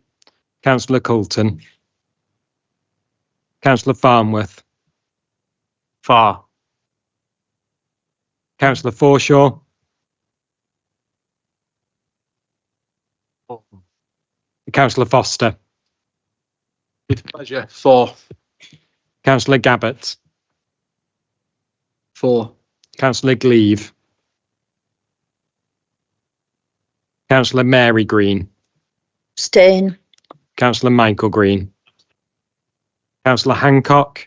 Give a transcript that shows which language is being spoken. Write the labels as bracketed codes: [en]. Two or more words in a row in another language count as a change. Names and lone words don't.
[en] Councillor Coulton. Councillor Farnworth. 4. Councillor Forshaw. Councillor Foster. With pleasure. 4. Councillor Gabbett. 4. Councillor Gleave. Councillor Mary Green. Abstain. Councillor Michael Green. Councillor Hancock.